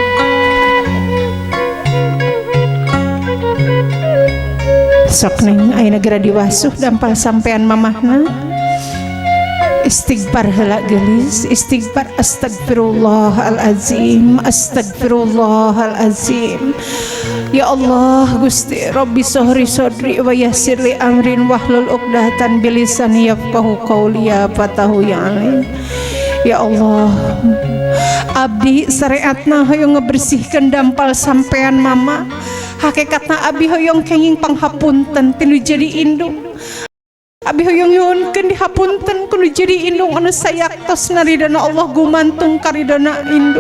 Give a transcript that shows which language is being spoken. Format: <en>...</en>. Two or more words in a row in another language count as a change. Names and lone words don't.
<su>Sok neng ayeuna geura diwasuh dampal sampean mamahna. Istighfar heula geulis, istighfar astagfirullahalazim, astagfirullahalazim.</su> <ar>يا الله Gusti رب اشرح صدري ويسر لي أمري واحلل عقدة بلساني يفقهوا قولي يا فتاح يا عليم.</ar> <su>Ya Allah, abdi syariatna hoyong ngebersihkeun dampal sampean mama. Hakikatna abi hoyong kenging panghapunten tinu jadi indung. Abi hoyong nyuhunkeun dihapunten kudu jadi indung anu sayaktos naridana Allah gumantung karidana indung.</su>